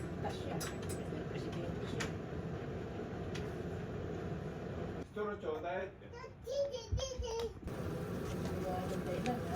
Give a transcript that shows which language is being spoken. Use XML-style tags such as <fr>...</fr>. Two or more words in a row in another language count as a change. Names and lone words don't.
<tl>malakas siya. Presidente siya.</tl> <ja>ストローちょうだいって</ja> <tl>Ang dahilan, ha?</tl>